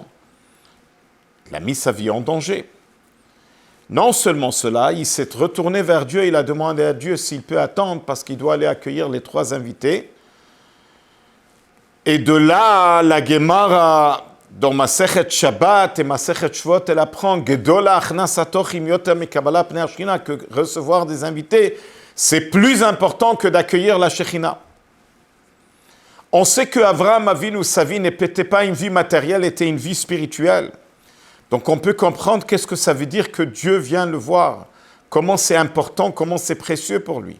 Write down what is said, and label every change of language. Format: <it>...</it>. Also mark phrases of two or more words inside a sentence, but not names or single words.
<fr>Il a mis sa vie en danger. Non seulement cela, il s'est retourné vers Dieu, il a demandé à Dieu s'il peut attendre parce qu'il doit aller accueillir les 3 invités. Et de là, la Gemara, dans Masechet Shabbat et Masechet Shvot, elle apprend</fr> <he>גדולה הכנסת אורחים יותר מקבלת פני שכינה,</he> <fr>que recevoir des invités, c'est plus important que d'accueillir la Shechina. On sait que Avraham Avinu, sa vie n'était pas une vie matérielle, était une vie spirituelle. Donc on peut comprendre qu'est-ce que ça veut dire que Dieu vient le voir, comment c'est important, comment c'est précieux pour lui.</fr>